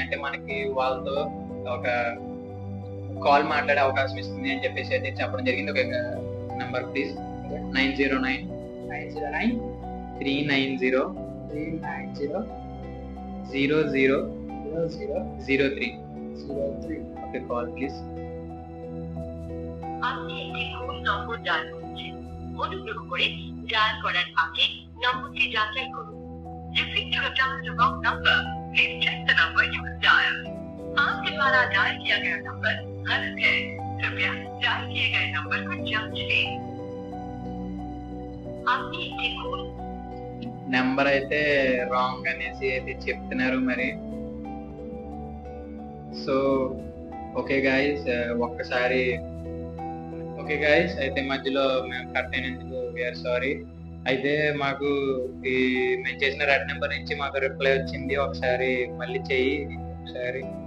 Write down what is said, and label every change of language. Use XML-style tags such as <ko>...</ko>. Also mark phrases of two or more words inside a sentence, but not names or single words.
<te>అంటే మనకి వాళ్ళతో ఒక కాల్ మాట్లాడే అవకాశం ఇస్తుంది అని చెప్పేసి అయితే చెప్పడం జరిగింది. ఒక</te> <en>number please.</en> <te>909 390 0003.</te> <en>okay, call please.</en> <bn>আপনি একটি ভুল নম্বর ডায়াল করেছেন। অনুগ্রহ করে ডায়াল করার আগে নম্বরটি যাচাই করুন।</bn> <en>If you have dialed the wrong number, please check the number you have dialed.</en> <hi>आपके द्वारा डायल किया गया नंबर गलत है, कृपया डायल किए गए नंबर को जांच लें। आपने इसे खोल</hi> <te>నెంబర్ అయితే రాంగ్ అనేసి అయితే చెప్తున్నారు మరి.</te> <en>so okay guys,</en> <te>ఒక్కసారి</te> <en>okay guys,</en> <te>అయితే మధ్యలో మేము కట్ అయినందుకు</te> <en>we are sorry.</en> <te>అయితే మాకు ఈ మేము చేసిన రెడ్ నెంబర్ నుంచి మాకు రిప్లై వచ్చింది, ఒకసారి మళ్ళీ చెయ్యి ఒకసారి.</te>